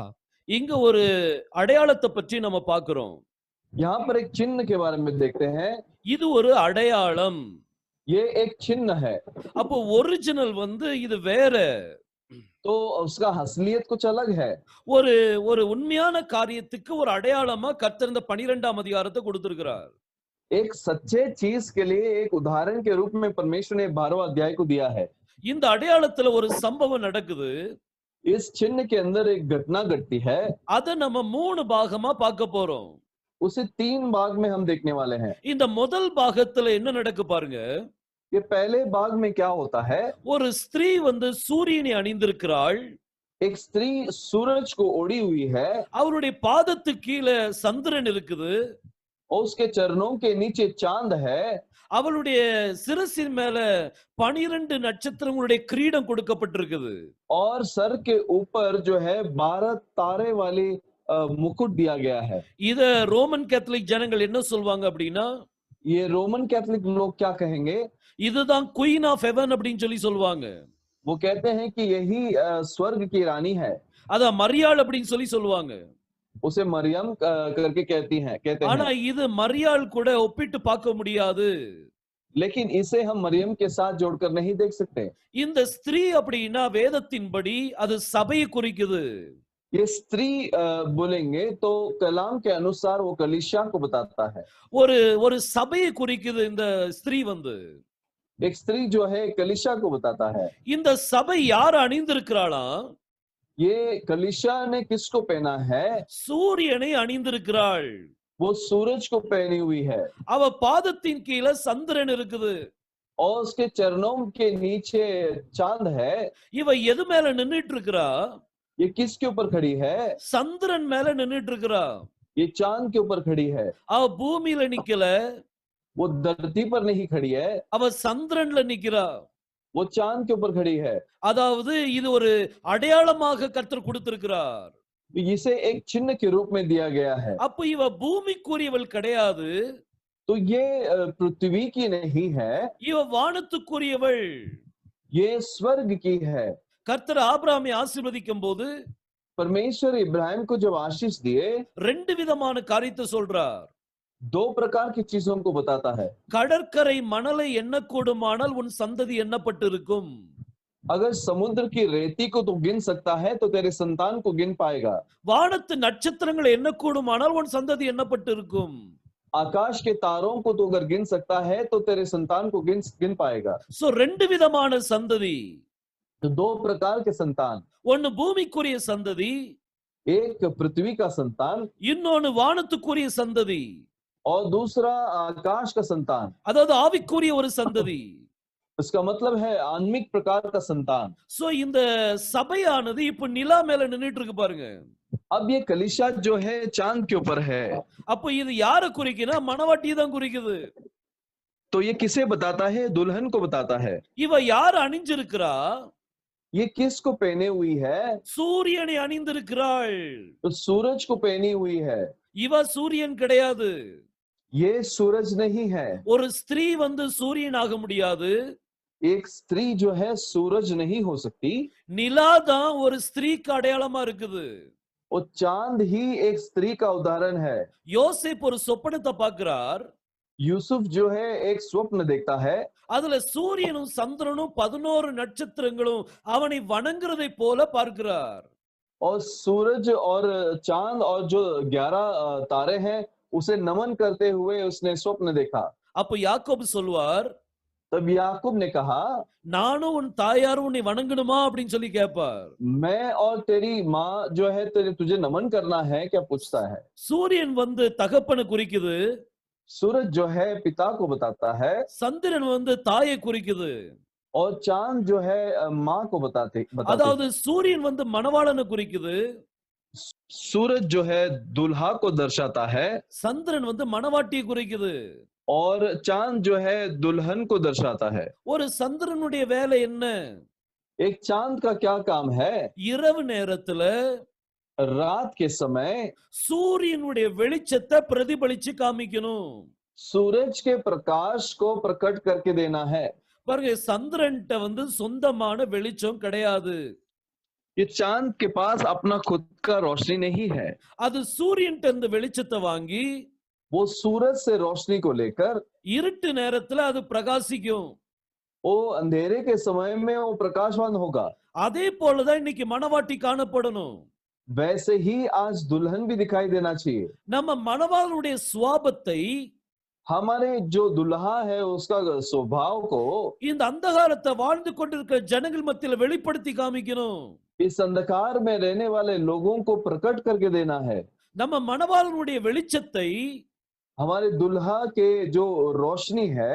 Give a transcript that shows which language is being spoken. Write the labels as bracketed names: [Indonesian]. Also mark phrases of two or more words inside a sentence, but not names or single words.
[Tamil] இங்க ஒரு அடையாளத்தை பற்றி நம்ம பார்க்கிறோம். [Hindi] यहाँ पर एक चिन्ह के बारे में देखते हैं। [Tamil] இது ஒரு அடையாளம். [Hindi] ये एक चिन्ह है, [Tamil] அப்போ ஒரிஜினல் இது வேற. [Hindi] तो उसका असलियत कुछ अलग है। [Tamil] ஒரு ஒரு உண்மையான காரியத்துக்கு ஒரு அடையாளமா கர்த்தர் இந்த 12ஆம் அதிகாரத்தை கொடுத்திருக்கிறார். [Hindi] एक सच्चे चीज के लिए एक उदाहरण के रूप में परमेश्वर ने 12वां अध्याय को दिया है। [Tamil] இந்த அடையாளத்துல ஒரு சம்பவம் நடக்குது. [Hindi] इस चिन्ह के अंदर एक घटना घटती है। [Tamil] அத நம்ம 3 பாகமா பார்க்க போறோம். [Hindi] उसे 3 भाग में हम देखने वाले हैं। [Tamil] இந்த முதல் பாகத்துல என்ன நடக்கு பாருங்க. [Hindi] ये पहले भाग में क्या होता है? [Tamil] ஒரு ஸ்திரீ சூரியனை அணிந்திருக்கிறாள். [Hindi] एक स्त्री सूरज को ओढ़ी हुई है [Tamil] அவருடைய பாதத்துக்கு கீழே சந்திரன் இருக்குது. [Hindi] और उसके चरणों के नीचे चांद है। [Tamil] அவளுடைய சிரசின் மேல 12 நட்சத்திரங்களுடைய கிரீடம் கொடுக்கப்பட்டிருக்குது. [Hindi] और सर के ऊपर जो है 12 तारे वाली मुकुट दिया गया है। [Tamil] இத ரோமன் கேத்தலிக் ஜனங்கள் என்ன சொல்வாங்க அப்படின்னா, [Hindi] ये रोमन कैथोलिक लोग क्या कहेंगे? [Tamil] இதுதான் [English] queen of heaven [Tamil] அப்படின்னு சொல்லுவாங்க. [Hindi] वो कहते हैं कि यही स्वर्ग की रानी है। [Tamil] அத மரியாள் அப்படின்னு சொல்லுவாங்க. [Hindi] उसे मरियम करके कहते [Tamil] ஆனா [Hindi] हैं। [Tamil] இது மரியாள் கூட ஒப்பிட்டு பார்க்க முடியாது. [Hindi] लेकिन इसे हम मरियम के साथ जोड़कर नहीं देख सकते। [Tamil] இந்த ஸ்திரீ அப்படின்னா வேதத்தின்படி அது சபையை குறிக்குது. [Hindi] ये स्त्री बोलेंगे तो कलाम के अनुसार वो कलीसिया को बताता है। [Tamil] ஒரு சபையை குறிக்குது இந்த ஸ்திரீ வந்து. [Hindi] एक स्त्री जो है कलीसिया को बताता है। [Tamil] இந்த சபை யார் அணிந்திருக்கிறாளாம்? [Hindi] ये कलीसिया ने किसको पहना है? [Tamil] சூரியனை அணிந்திருக்கிறாள். [Hindi] वो सूरज को पहनी हुई है [Tamil] அவ பாதத்தின் கீழே சந்திரன் இருக்குது. [Hindi] और उसके चरणों के नीचे चांद है। [Tamil] இவ எது மேல நின்னுட்டு இருக்கிறா? [Hindi] ये किसके ऊपर खड़ी है? [Tamil] சந்திரன் மேல நின்னுட்டு இருக்கிறா. [Hindi] ये चांद के ऊपर खड़ी है। [Tamil] அவ பூமியில நிக்கல, [Hindi] वो धरती पर नहीं खड़ी है, [Tamil] அவ சந்திரன்ல நிக்கிறா. [Hindi] वो चांद के ऊपर खड़ी है। [Tamil] அதாவது இது ஒரு அடையாளமாக கர்த்தர் கொடுத்திருக்கிறார். [Hindi] इसे एक चिन्ह के रूप में दिया गया है। [Tamil] அப்ப இவ பூமிக்குரியவள் கிடையாது, [Hindi] तो ये पृथ्वी की नहीं है, [Tamil] இவ வானத்துக்குரியவள். [Hindi] ये स्वर्ग की है। [Tamil] கர்த்தர் ஆபிரகாமை ஆசீர்வதிக்கும் போது [Hindi] परमेश्वर इब्राहिम को जब आशीष दिए, [Tamil] 2 விதமான காரியத்தை சொல்றார். [Hindi] 2 प्रकार की चीजों को बताता है। [Tamil] கடற்கரை மணலை எண்ணக்கூடுமானால் உன் சந்ததி எண்ணப்பட்டிருக்கும். [Hindi] अगर समुद्र की रेती को तो गिन सकता है तो तेरे संतान को गिन पाएगा। [Tamil] வானத்து நட்சத்திரங்களை எண்ணக்கூடுமானால் உன் சந்ததி எண்ணப்பட்டிருக்கும். [Hindi] आकाश के तारों को तो अगर गिन सकता है तो तेरे संतान को गिन पाएगा। [Tamil] சோ 2 விதமான சந்ததி. [Hindi] तो 2 प्रकार के संतान, [Tamil] ஒன்னு பூமிக்குரிய சந்ததி, [Hindi] एक पृथ्वी का संतान [Tamil] இன்னொன்னு வானத்துக்குரிய சந்ததி. [Hindi] और दूसरा आकाश का संतान। [Tamil] அதாவது ஆவிக்குரிய ஒரு சந்ததி. [Hindi] इसका मतलब है आत्मिक प्रकार का संतान। [Tamil] சோ இந்த சபையானது இப்ப நிலா மேல நின்னுட்டு இருக்கு பாருங்க. [Hindi] अब ये कलीसिया जो है चांद के ऊपर है। [Tamil] அப்ப இது யார குறிக்குன்னா மணவாட்டியை தான் குறிக்குது. [Hindi] तो ये किसे बताता है? दुल्हन को बताता है। [Tamil] இவ யார் அணிஞ்சிருக்கிறா? [Hindi] ये किसको पहने हुई है? [Tamil] சூரியனை அணிந்திருக்கிறாள். [Hindi] तो सूरज को पहनी हुई है। [Tamil] இவ சூரியன் கிடையாது. [Hindi] ये सूरज नहीं है। [Tamil] ஒரு ஸ்திரீ வந்து சூரியன் ஆக முடியாது. [Hindi] एक स्त्री जो है सूरज नहीं हो सकती। [Tamil] நிலா தான் ஒரு ஸ்திரீக்கு அடையாளமா இருக்குது. [Hindi] वो चांद ही एक स्त्री का उदाहरण है। [Tamil] யோசேப்பு ஒரு சொப்பனத்தை பார்க்கிறார். [Hindi] यूसुफ जो है एक स्वप्न देखता है। [Tamil] அதுல சூரியனும் சந்திரனும் 11 நட்சத்திரங்களும் அவனை வணங்குறதை போல பார்க்கிறார். [Hindi] और सूरज और चांद और जो 11 तारे हैं उसे नमन करते हुए उसने स्वप्न देखा। [Tamil] அப்ப யாக்கோபு சொல்வார், [Hindi] तब याकूब ने कहा, [Tamil] நானும் உன் தாயாரும் உன்னை வணங்கணுமா அப்படின்னு சொல்லி கேட்பார். [Hindi] मैं और तेरी माँ जो है तुझे नमन करना है क्या पूछता है। [Tamil] சூரியன் வந்து தகப்பனை குறிக்குது, [Hindi] सूरज जो है पिता को बताता है [Tamil] சந்திரன் வந்து தாயை குறிக்குது. [Hindi] और चांद जो है माँ को बताते। [Tamil] அதாவது சூரியன் வந்து மணவாளனை குறிக்குது, [Hindi] सूरज जो है दुल्हा को दर्शाता है [Tamil] சந்திரன் வந்து மணவாட்டியை குறிக்குது. [Hindi] और चांद जो है दुल्हन को दर्शाता है। [Tamil] ஒரு சந்திரனுடைய வேலை என்ன? [Hindi] एक चांद का क्या काम है? [Tamil] இரவு நேரத்துல [Hindi] रात के समय [Tamil] சூரியனுடைய வெளிச்சத்தை பிரதிபலிச்சு காமிக்கணும். [Hindi] सूरज के प्रकाश को प्रकट करके देना है। [Tamil] பாருங்க, சந்திரன்ட்ட வந்து சொந்தமான வெளிச்சம் கிடையாது. [Hindi] ये चांद के पास अपना खुद का रोशनी नहीं है। [Tamil] அது சூரியன்ட்ட இருந்து வெளிச்சத்தை வாங்கி [Hindi] वो सूरज से रोशनी को लेकर [Tamil] இருட்டு நேரத்துல அது பிரகாசிக்கும். [Hindi] वो अंधेरे के समय में वो प्रकाशवान होगा। [Tamil] அதே போலதான் இன்னைக்கு மணவாட்டி காணப்படணும். [Hindi] वैसे ही आज दुल्हन भी दिखाई देना चाहिए। [Tamil] நம்ம மணவாளனுடைய சுவாபத்தை [Hindi] हमारे जो दुल्हा है उसका स्वभाव को [Tamil] இந்த அந்தகாரத்தை வாழ்ந்து கொண்டிருக்கிற ஜனங்கள் மத்தியில வெளிப்படுத்தி காமிக்கணும். [Hindi] इस अंधकार में रहने वाले लोगों को प्रकट करके देना है। [Tamil] நம்ம மணவாளனுடைய வெளிச்சத்தை [Hindi] हमारे दुल्हा के जो रोशनी है